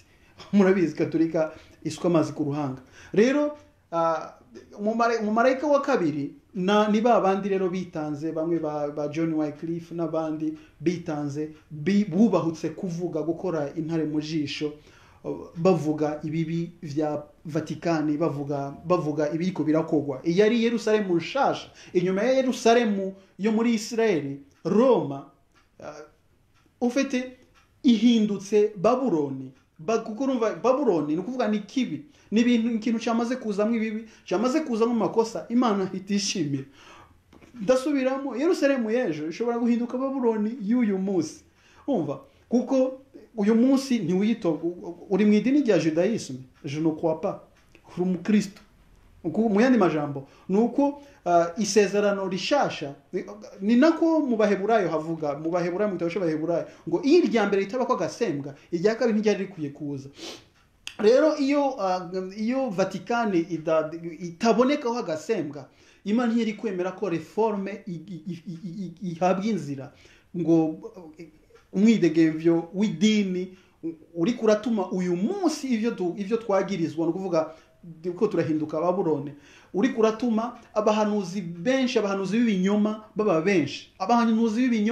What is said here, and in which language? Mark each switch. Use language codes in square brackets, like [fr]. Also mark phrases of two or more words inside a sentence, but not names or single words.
[rn] Murabizi katolika isuka amazi ku ruhanga. Rero umumarayika wa kabiri ni babandi rero bitanze, bamwe ba John Wycliffe n'abandi bitanze, bubahutse kuvuga, gukora intare mu jisho, bavuga ibibi vya Vatikani, bavuga ibiriko birakogwa. Yari Yerusalemu nshasha, inyuma ya Yerusalemu yo muri Israeli, Roma ufite ihindutse Babuloni. Kuko urumva Babuloni ni ukuvuga ni kibi, ni ikintu cyamaze kuzamo ibibi, cyamaze kuzamo amakosa Imana itishimira. Ndasubiramo, Yerusalemu y'ejo ishobora guhinduka Babuloni y'uyu munsi. Umva, kuko uyu munsi ntiwiyito uri mu idini rya Judaisme, [fr] je ne crois pas, [rn] uri umukristo. Mu yandi majambo nuko isezerano rishasha ni nako mu Baheburayo havuga, mu Baheburayo, mu gitabo cy'Abaheburayo, ngo iyo irya mbere ritaba ko agasembwa, irya kabiri ntiryari rikwiye kuza. Rero iyo Vatikani itabonekaho agasembwa, Imana ntiyari kwemera ko reforme ihabwa inzira, ngo umwidegevyo w'idini uri kuratuma uyu munsi ivyo twagirizwa, no kuvuga ko turahinduka Babuloni, uri kuratuma abahanuzi b'ibinyoma baba benshi, abahanuzi